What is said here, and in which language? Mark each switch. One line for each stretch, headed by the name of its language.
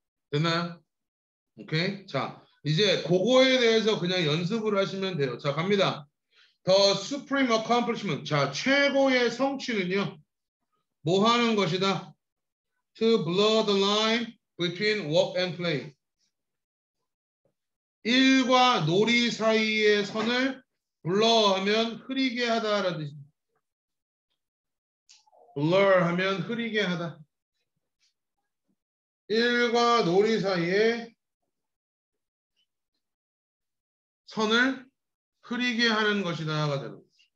Korean: 됐나요? 오케이. 자, 이제 그거에 대해서 그냥 연습을 하시면 돼요. 자, 갑니다.
English: The supreme accomplishment.
Korean: 자, 최고의 성취는요. 뭐 하는 것이다?
English: To blur the line between work and play.
Korean: 일과 놀이 사이의 선을 blur하면 흐리게 하다라는 뜻. blur하면 흐리게 하다. 일과 놀이 사이에 선을 흐리게 하는 것이다가 되는 거죠.